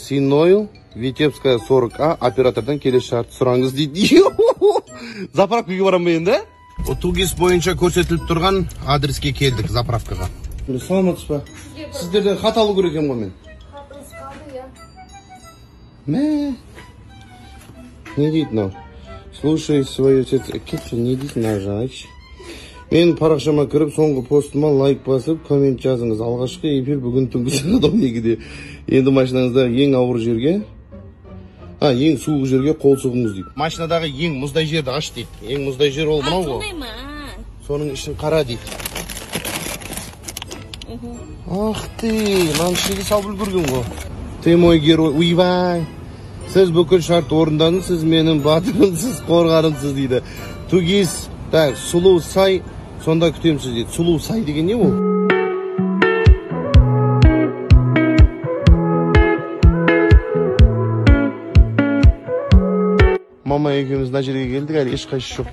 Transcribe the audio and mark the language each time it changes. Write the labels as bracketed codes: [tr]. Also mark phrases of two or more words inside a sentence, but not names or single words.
[kk] Синойл, Витебская 40А, оператордан келесі шарт сұраңыз дейді. Заправкаға барам енді? Тугис бойынша көрсетіліп тұрған адреске келдік, заправкаға. Саламатсыз ба? Сіздерден хат алу керек екен ғой мен. Хатыңыз қалды, я. Мә. Не дейді мынау? [ru] Слушай свое сердце. [kk] Кетші, не дейді нажать. Мен парақшама кіріп, соңғы постыма лайк басып, коммент жазыңыз. Алғашқы эфир бүгін түнгі сағат 12-де. Енді машинаңызда ең ауыр жерге, ең суық жерге қол сұғыңыз дейді. Машинадағы ең мұздай жерді аш дейді. Ең мұздай жер ол мынау ғой. Соның ішін қара дейді. [ru] Ах ты, [kk] маған ішінде салып үлгерген ғой. [ru] Ты мой герой, [kk] уйбай. Сіз бүкіл шарт орындаңыз, сіз менің батырымсыз, қорғанымсыз дейді. Тугис, так, сұлу сай, сонда күтемсіз дейді. Сұлу сай деген не ол? Мама екеуміз мына жерге келдік, әлі ешқайсы жоқ.